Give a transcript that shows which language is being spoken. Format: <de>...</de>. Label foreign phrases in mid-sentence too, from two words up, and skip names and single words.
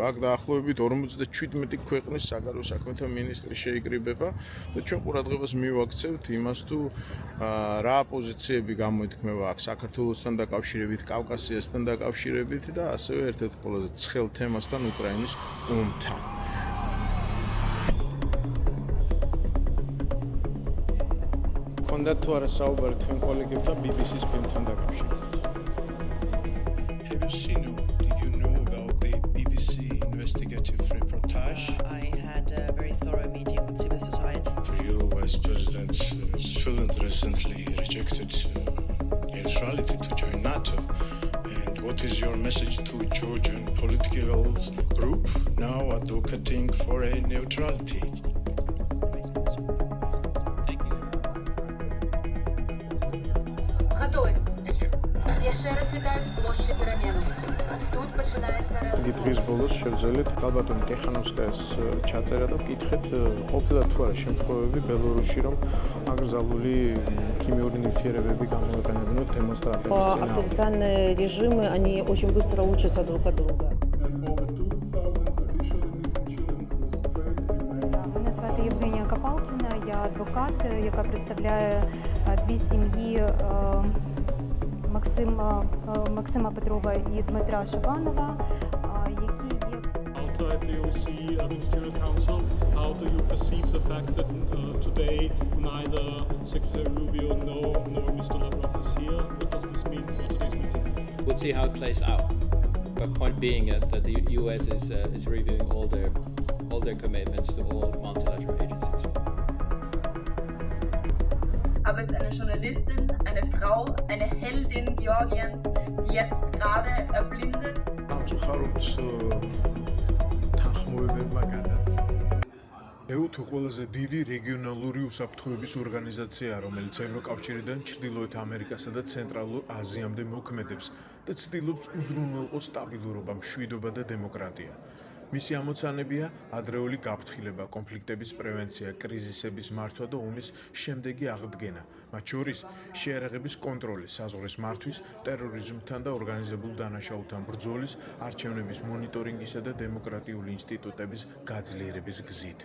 <ka>აქ დაახლოებით 57 ქვეყნის საგარეო საქმეთა მინისტრი შეიკრიბება და ჩვენ ყურადღებას მივაქცევთ იმას, თუ რა პოზიციები გამოითქმება აქ საქართველოსთან დაკავშირებით, კავკასიასთან დაკავშირებით და ასევე ერთ-ერთ ყველაზე ცხელ თემასთან უკრაინის ომთან. Condat თუ არა საუბარი თქვენ კოლეგებთან BBC-ს ფილმთან დაკავშირებით.</ka> <en>Have you seen or did you know about the BBC investigative reportage? I had a very thorough meeting with civil society. For you, Vice President Finland recently rejected neutrality to join NATO. And what is your message to Georgian political group now advocating for a neutrality?</en> <be>Jeszcze raz witаю z ploszczy Перемену.</be> <uk>Тут починається</uk> <ka>დღის ბოლოს შევძელით ალბათ ტიხანოვსკაიას ჩაწერა და ვკითხეთ ყოფილა თუ არა შემთხვევები ბელორუსში რომ აკრძალული ქიმიური ნივთიერებები გამოიყენებინათ დემონსტრანტების წინააღმდეგ.</ka> <ru>Авторитарные режимы, они очень быстро учатся друг от друга.</ru> <uk>Мене звати Євгенія Капалкіна, я адвокат, яка представляє дві сім'ї Максима Петрова і Дмитра Шибанова, які є...</uk> <en>Outside the OSCE Ministerial Council, how do you perceive the fact that today neither Secretary Rubio nor Mr. Lavrov is here? What does this mean for today's meeting? We'll see how it plays out. But point being that the US is reviewing all their commitments to all multilateral agencies.</en> <de>Aber es ist eine Journalistin, eine Frau, eine Heldin Georgiens, die jetzt gerade erblindet.</de> <ka>EU-თუ ყველაზე დიდი რეგიონალური უსაფრთხოების ორგანიზაციაა, რომელიც ევროკავშირიდან ჩრდილოეთ ამერიკასა და ცენტრალურ აზიამდე მოქმედებს და ცდილობს უზრუნველყოს სტაბილურობა, მშვიდობა და დემოკრატია. მისი ამოცანებია ადრეული გაფრთხილება, კონფლიქტების პრევენცია, კრიზისების მართვა და ომის შემდეგი აღდგენა, მათ შორის შეერაღების კონტროლი, საზღვრის მართვის, ტერორიზმთან და ორგანიზებულ დანაშაულთან ბრძოლის, არჩევნების მონიტორინგისა და დემოკრატიული ინსტიტუტების გაძლიერების გზით.</ka>